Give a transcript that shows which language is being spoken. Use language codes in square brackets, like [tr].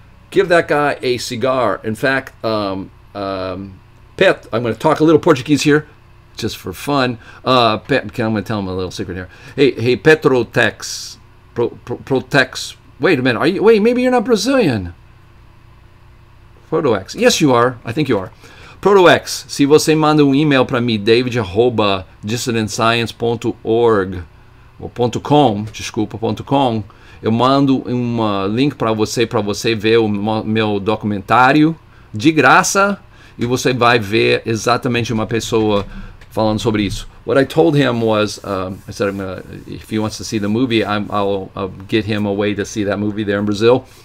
[en] Give that guy a cigar. In fact, I'm going to talk a little Portuguese here, just for fun. I'm going to tell him a little secret here. Hey, Petrotex. Protex. Wait a minute. Wait, maybe you're not Brazilian. Proto-X. Yes, you are. I think you are. Proto-X. [pt] Se você manda e-mail para mim, david@dissidentscience.org ou .com, desculpa, .com, eu mando link para você ver o meu documentário de graça e você vai ver exatamente uma pessoa falando sobre isso. [en] What I told him was, I said, if he wants to see the movie, I'll get him a way to see that movie there in Brazil.